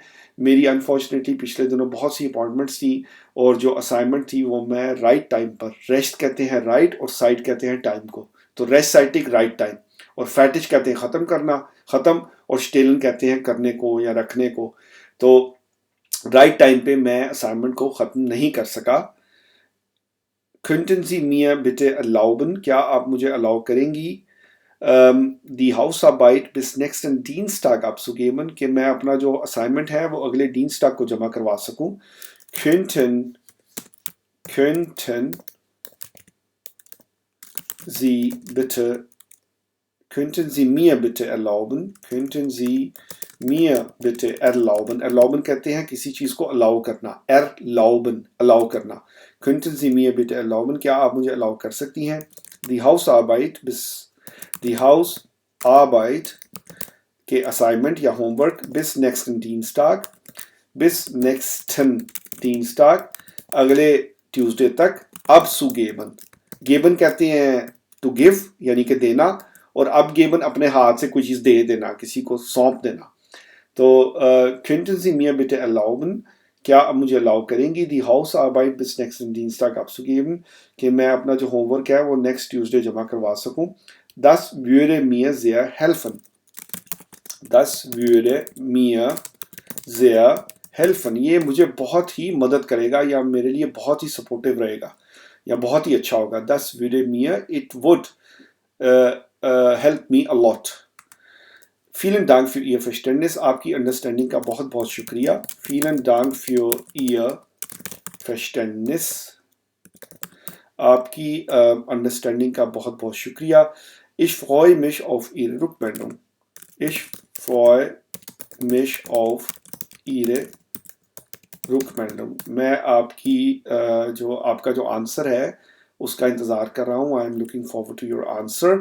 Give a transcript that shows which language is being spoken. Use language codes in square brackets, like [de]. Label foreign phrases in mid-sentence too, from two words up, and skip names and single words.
[hi] मेरी अनफॉर्चुनेटली पिछले दिनों बहुत सी अपॉइंटमेंट्स थी और जो असाइनमेंट थी वो मैं [en] right time [hi] पर, रेस्ट कहते हैं राइट और साइड कहते हैं टाइम को, तो रेस्टाइटिक [en] right time [hi] और फैटिश कहते हैं ख़त्म करना, ख़त्म, और स्टेलन कहते हैं करने को या रखने को. तो [en] right time [hi] पे मैं असाइनमेंट को ख़त्म नहीं कर सका. [de] Könnten Sie mir bitte erlauben, [hi] क्या आप मुझे अलाउ करेंगी, [de] die Hausarbeit bis nächsten Dienstag abzugeben, [hi] कि मैं अपना जो असाइनमेंट है वो अगले Dienstag को जमा करवा सकूं. [de] Könnten Sie mir bitte erlauben, [hi] erlauben कहते हैं किसी चीज़ को अलाउ करना, अलाउ करना. [de] Könnten Sie mir bitte erlauben, [hi] क्या आप मुझे अलाउ कर सकती हैं, [de] die Hausarbeit [hi] के असाइनमेंट या होमवर्क [de] bis nächsten Dienstag [hi] अगले ट्यूसडे तक abzugeben. गेबन कहते हैं [en] to give [hi] यानी कि देना, और अब गेबन अपने हाथ से कोई चीज़ दे देना, किसी को सौंप देना. [de] तो könnten Sie mir bitte erlauben, [hi] क्या आप मुझे अलाउ करेंगी, [de] die Hausarbeit bis nächsten Dienstag abzugeben, [hi] कि मैं अपना जो होमवर्क है वो [en] next Tuesday [hi] जमा करवा सकूं. [de] Das würde mir sehr helfen. [hi] ये मुझे बहुत ही मदद करेगा या मेरे लिए बहुत ही सपोर्टिव रहेगा या बहुत ही अच्छा होगा. [de] Das würde mir, [en] it would help me a lot. [de] Vielen Dank für Ihr Verständnis. [hi] आपकी अंडरस्टैंडिंग का बहुत बहुत शुक्रिया. [de] Vielen Dank für Ihr Verständnis. [hi] आपकी अंडरस्टैंडिंग का बहुत बहुत शुक्रिया. [de] Ich freue mich auf Ihre Rückmeldung. [hi] मैं आपकी जो आपका जो आंसर है उसका इंतज़ार कर रहा हूँ. [en] I am looking forward to your answer.